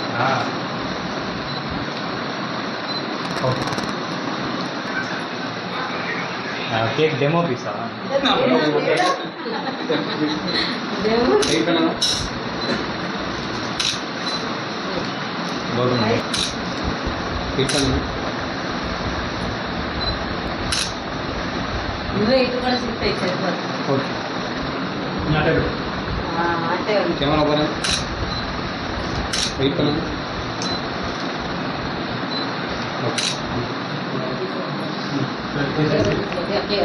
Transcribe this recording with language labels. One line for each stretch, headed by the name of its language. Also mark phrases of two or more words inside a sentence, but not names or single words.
Tamil: கேக் டெமோ பீஸா? வெயிட் பண்ணுங்க. வெயிட் பண்ணுங்க.
Telugu: నువ్వే ఇటు కూడా షిఫ్ట్ అయ్యి సరిపోతుంది. ఓకే, అంటే
Tamil: கேமரா பாருங்க. வெயிட் பண்ணுங்க. ஓகே.